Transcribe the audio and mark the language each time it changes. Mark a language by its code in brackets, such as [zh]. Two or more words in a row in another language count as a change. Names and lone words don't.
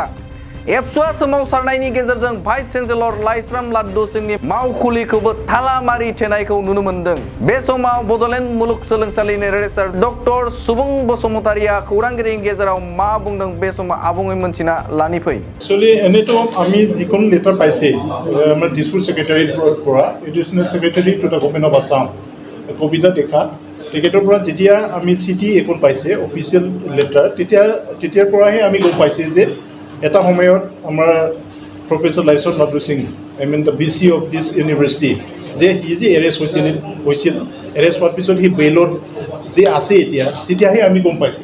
[brx] एबसुआ सोमावसारनायनि गेजेरजों भाइस चेन्सेलर लाइस्राम लाड्डु सिंनि मावखुलिखौबो थाला मारिथेनायखौ नुनो मोन्दों। बे समाव बड'लेण्ड मुलुगसोलोंसालिनि रेजिस्ट्रार डक्टर सुबुं बसुमतारिया खौरांगिरिनि गेजेराव मा बुंदों बे समाव आबुङै मोनथिना लानि फै। [as] एक्चुअली এনেতো আমি যিখন লেটাৰ পাইছে আমাৰ ডিস্ট্ৰিক্ট ছেক্ৰেটাৰীৰ পৰা [en] Additional Secretary to the Government of Assam [as] কবিতা দেখা তেখেতৰ পৰা যেতিয়া আমি চিঠি এখন পাইছে [en] official letter [as] তেতিয়াৰ পৰাহে আমি গম পাইছে যে এটা সময়ত আমাৰ প্ৰফেচৰ লাইস্ৰাম লাড্ডু সিং [en] the BC of this university [as] যে সি যে এৰেষ্ট হৈছিল এৰেষ্ট হোৱাৰ পিছত সি বেইলত যে আছে এতিয়া তেতিয়াহে আমি গম পাইছোঁ।